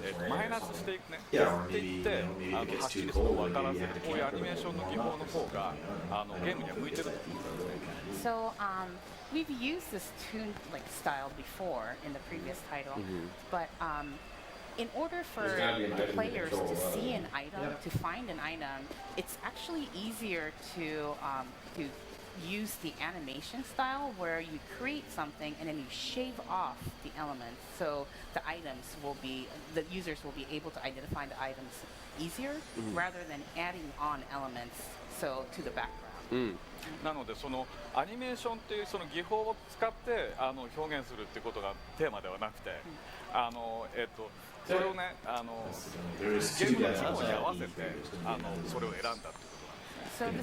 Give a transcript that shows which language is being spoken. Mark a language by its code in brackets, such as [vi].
[ja] マイナスしていくね、削っていってはっきりと分からせる、こういうアニメーションの技法の方がゲームには向いてると思うんですね。 [en] So we've used this tune style before in the previous title, but in order for players to see an item, to find an item, it's actually easier to use the animation style where you create something and then you shave off the elements, so the users will be able to identify the items easier rather than adding on elements to the background. [ja] なのでそのアニメーションっていうその技法を使って表現するっていうことがテーマではなくて、それをねゲームの規模に合わせてそれを選んだっていうことなんですね。